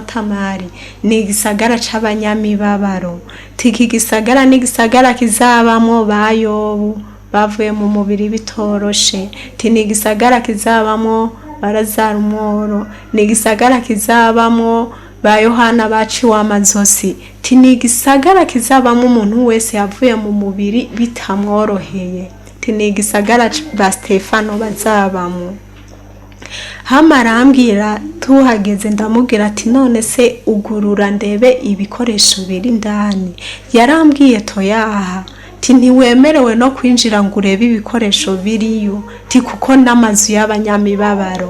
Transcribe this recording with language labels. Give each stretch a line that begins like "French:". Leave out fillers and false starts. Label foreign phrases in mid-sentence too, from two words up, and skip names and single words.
Rundi: Tamari ni igisagara c'abanyamibabaro, iki gisagara ni igisagara kizabamo ba Yobu bavuye mu mubiri bitoroshe, ni igisagara kizabamo Barazarumoro, ni igisagara kizabamo ba Yohana baciwe amazosi, ni igisagara kizabamo umuntu wese yavuye mu mubiri bitamworoheye, ni igisagara ba Stefano bazabamo. Hamarambwira tuhageze ndamubwira ati none se ugurura ndebe ibikoresho biri ndani. Yarambwiye toyaha ntiwemerewe no kwinjira ngo urebe ibikoresho biriyo kuko n'amazu y'abanyamibabaro.